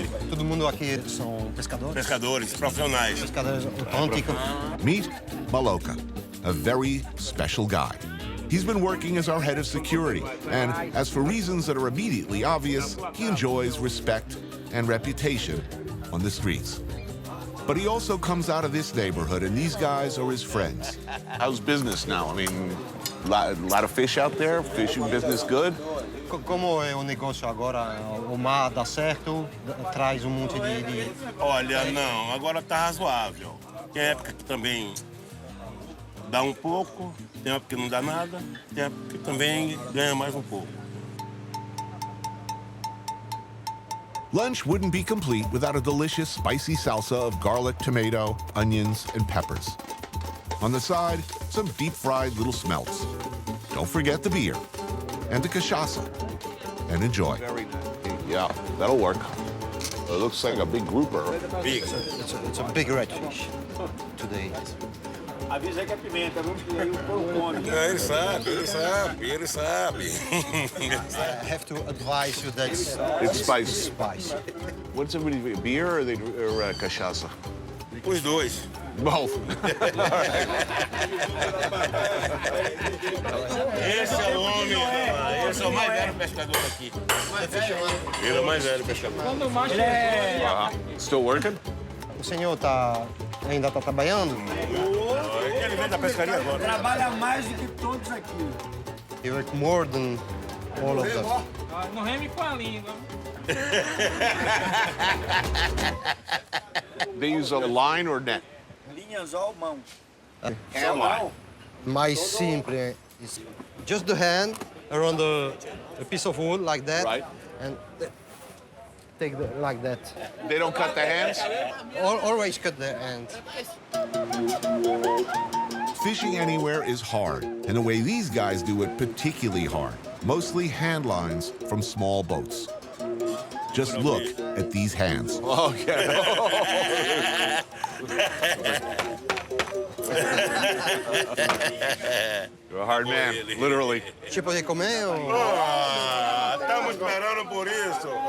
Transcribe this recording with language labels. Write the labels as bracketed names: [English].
[Portuguese] Todo mundo aqui são pescadores. Pescadores profissionais. Pescadores autênticos. [English] Meet Maloka, a very special guy. He's been working as our head of security, and as for reasons that are immediately obvious, he enjoys respect and reputation on the streets. But he also comes out of this neighborhood, and these guys are his friends. How's business now? I mean, a lot of fish out there? Fishing business good? [Portuguese] Como é o negócio agora? O mar dá certo, traz monte de... Olha, não, agora tá razoável. Tem época que também dá um pouco, tem época que não dá nada, tem época que também ganha mais um pouco. [English] Lunch wouldn't be complete without a delicious spicy salsa of garlic, tomato, onions, and peppers. On the side, some deep-fried little smelts. Don't forget the beer and the cachaça. And enjoy. Very nice. Yeah, that'll work. It looks like a big grouper. Big. It's a big redfish today. [Portuguese] Avisa que é pimenta, vamos que aí o povo come. Ele sabe. [English] I have to advise you that It's spicy. spicy. What's everybody, beer or cachaça? [Portuguese] Os dois. [English] Both. [Portuguese] Esse é o homem, esse é o mais velho pescador aqui. Ele é o mais velho pescador. [English] Still working? [Portuguese] O senhor ainda está trabalhando? Ele vem da pescaria agora. Trabalha mais do que todos aqui. [English] You work more than all of them. [Portuguese] Não reme com a língua. [English] They use a line or net? [Portuguese] Linhazol, mão. [English] Hand line. Mais simple is just the hand around a piece of wood like that. Right. And take like that. They don't cut the hands? Always cut the hands. Fishing anywhere is hard, and the way these guys do it particularly hard. mostly hand lines from small boats. Just look at these hands. Okay. You're a hard man, literally. [Portuguese] Tipo de comer ou... Estamos esperando por isso.